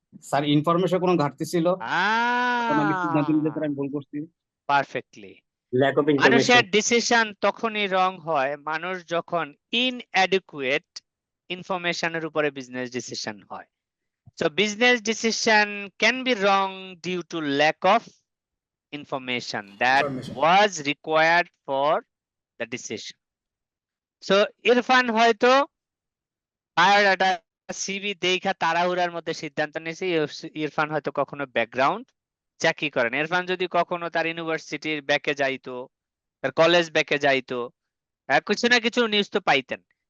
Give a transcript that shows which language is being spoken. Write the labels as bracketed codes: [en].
[bn] Sir information কোনো ঘাটতি ছিল তখন আমি সিদ্ধান্ত নিতে পারি আমি ভুল করছি [en] Perfectly. Lack of [bn] মানুষের [en] information [bn] ডিসিশন তখনই রং হয় মানুষ যখন ইনঅ্যাডিকুয়েট ইনফরমেশনের উপরে বিজনেস ডিসিশন হয়। [en] So business decision can be wrong due to lack of information that was required for the decision. [bn] So Irfan হয়তো বায়োডাটা সিভি দেখা তাড়াহুড়ার মধ্যে সিদ্ধান্ত নিয়েছে। ইরফান হয়তো কখনো ব্যাকগ্রাউন্ড চাকরি করেন। ইরফান যদি কখনো তার ইউনিভার্সিটির ব্যাকে যাইতো, তার কলেজ ব্যাকে যাইতো, কিছু না কিছু নিউজ তো পাইতেন।